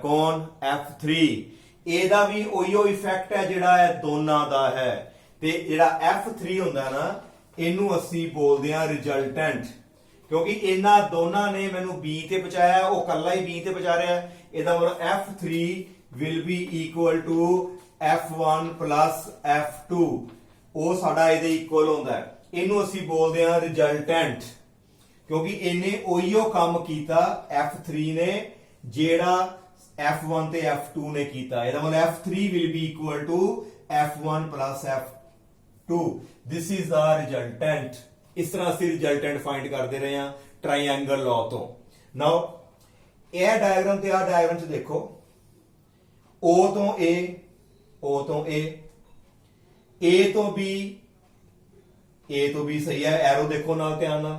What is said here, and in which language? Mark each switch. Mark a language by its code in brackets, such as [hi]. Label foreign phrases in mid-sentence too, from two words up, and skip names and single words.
[pa] ਕੌਣ, F3। ਇਹਦਾ ਵੀ ਉਹੀਓ ਇਫੈਕਟ ਹੈ ਜਿਹੜਾ ਇਹ ਦੋਨਾਂ ਦਾ ਹੈ। ਤੇ ਜਿਹੜਾ F3 ਹੁੰਦਾ ਨਾ, ਇਹਨੂੰ ਅਸੀਂ ਬੋਲਦੇ ਹਾਂ ਰਿਜ਼ਲਟੈਂਟ, ਕਿਉਂਕਿ ਇਹਨਾਂ ਦੋਨਾਂ ਨੇ ਮੈਨੂੰ B ਤੇ ਪਹੁੰਚਾਇਆ, ਉਹ ਕੱਲਾ ਹੀ B ਤੇ ਪਹੁੰਚਾ ਰਿਹਾ। ਇਹਦਾ ਮਤਲਬ F3 [en] will be equal to F1 plus F2। [pa] ਉਹ ਸਾਡਾ ਇਹਦੇ ਇਕੁਅਲ ਹੁੰਦਾ ਹੈ। ਇਹਨੂੰ ਅਸੀਂ ਬੋਲਦੇ ਹਾਂ ਰਿਜ਼ਲਟੈਂਟ, ਕਿਉਂਕਿ ਇਹਨੇ ਉਹੀਓ ਕੰਮ ਕੀਤਾ F3 ਨੇ ਜਿਹੜਾ F1 ਤੇ F2 ਨੇ ਕੀਤਾ। ਇਹਦਾ ਮਤਲਬ F3 [en] will be equal to F1 plus F2। this is the resultant। [pa] ਇਸ ਤਰ੍ਹਾਂ ਅਸੀਂ [en] resultant find [pa] ਕਰਦੇ ਰਹੇ ਹਾਂ [en] triangle law [pa] ਤੋਂ। ਨਾਓ ਇਹ ਡਾਇਗਰਾਮ ਤੇ ਆ ਡਾਇਗਰਾਮ ਚ ਦੇਖੋ, O ਤੋਂ A, O ਤੋਂ A, A ਤੋਂ B, A ਤੋਂ B ਸਹੀ ਹੈ, ਐਰੋ ਦੇਖੋ ਨਾਲ ਧਿਆਨ ਨਾਲ।